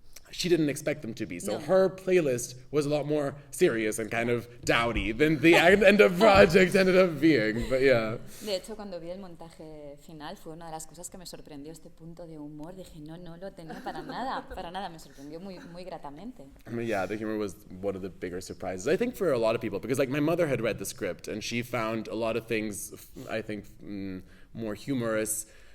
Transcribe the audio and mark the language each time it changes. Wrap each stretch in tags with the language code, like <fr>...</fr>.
<en>She didn't expect them to be. So her playlist was a lot more serious and kind of dowdy than the end of project ended up being. But yeah.</en> <es>De hecho, cuando vi el montaje final, fue una de las cosas que me sorprendió, este punto de humor. Dije, no lo tenía para nada. Me sorprendió muy gratamente.</es> <en>I mean, yeah, the humor was one of the bigger surprises, I think, for a lot of people, because like my mother had read the script and she found a lot of things, I think, more humorous.</en>